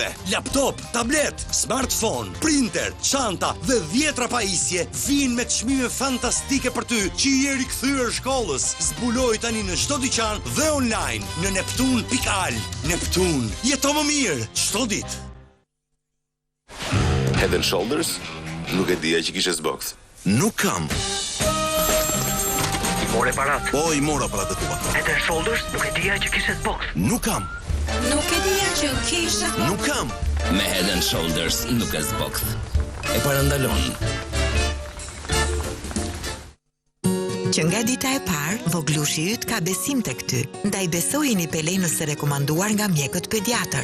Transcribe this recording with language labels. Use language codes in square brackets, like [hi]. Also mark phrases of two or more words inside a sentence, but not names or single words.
[sq] Laptop, tablet, smartphone, printer, çanta dhe 10 pajisje vijnë me çmime fantastike për ty që je rikthyer shkollës. Zbuloj tani në çdo dyqan dhe online në neptun.al. Neptun, jeto më mirë çdo ditë. Head and Shoulders? Nuk e dija që kishe s'box. Nuk kam. More parat. Po, i mora paratë tua. Head and Shoulders, nuk e dija që kishe box. Nuk kam. Nuk e dija që kisha. Nuk kam. Me Head and Shoulders nuk e zbokt. E parandalon. Që nga dita e parë, voglushi yt ka besim tek ty. Ndaj besoi një pelenës së rekomanduar nga mjekët pediatër.